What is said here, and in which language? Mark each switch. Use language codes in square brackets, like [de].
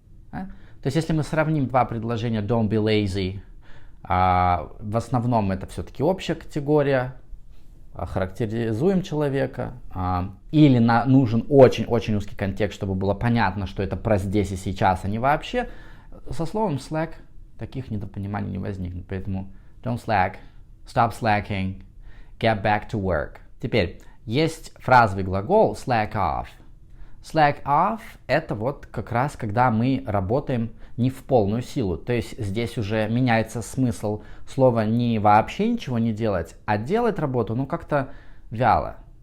[ru] То есть если мы сравним два предложения [en] don't be lazy, [ru] в основном это все-таки общая категория, характеризуем человека, или нужен очень-очень узкий контекст, чтобы было понятно, что это про здесь и сейчас, а не вообще. Со словом slack таких недопониманий не возникнет, поэтому [en] don't slack, stop slacking, get back to work. [ru] Теперь есть фразовый глагол slack off. Slack off это вот как раз когда мы работаем не в полную силу. То есть здесь уже меняется смысл слова не вообще ничего не делать, а делать работу как-то вяло.